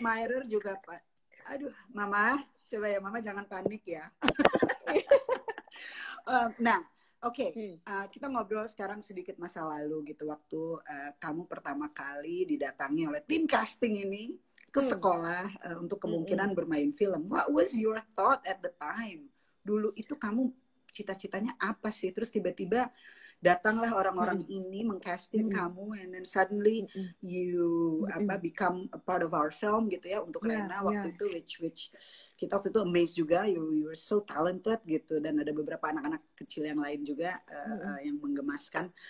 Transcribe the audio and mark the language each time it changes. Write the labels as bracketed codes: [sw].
[id] Admirer juga, Pak. Aduh, mama, coba ya mama jangan panik ya. Nah, oke, kita ngobrol sekarang sedikit masa lalu gitu, waktu kamu pertama kali didatangi oleh tim casting ini ke sekolah untuk kemungkinan bermain film. [en] What was your thought at the time? [id] Dulu itu kamu cita-citanya apa sih? Terus tiba-tiba datanglah orang-orang ini mengcasting kamu, [en] and then suddenly you become a part of our film [id] gitu ya, untuk Rena waktu itu, which kita waktu itu amazed juga, [en] you were so talented [id] gitu, dan ada beberapa anak-anak kecil yang lain juga yang menggemaskan.